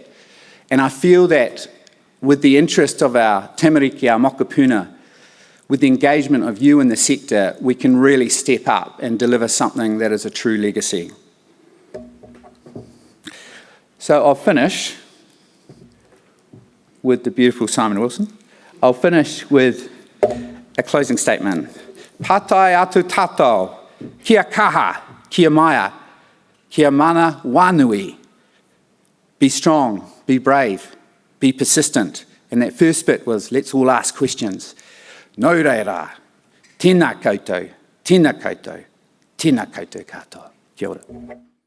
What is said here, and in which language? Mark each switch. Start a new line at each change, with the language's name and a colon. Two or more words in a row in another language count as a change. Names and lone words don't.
English: And I feel that with the interest of our tamariki, our mokopuna, with the engagement of you in the sector, we can really step up and deliver something that is a true legacy. So I'll finish with the beautiful Simon Wilson. I'll finish with a closing statement.
Māori: Patai atu tātou, kia kaha, kia maya, kia mana wānui.
English: Be strong, be brave, be persistent. And that first bit was, let's all ask questions.
Māori: Nō reira, tēnā koutou, tēnā koutou, tēnā koutou katoa. Kia ora.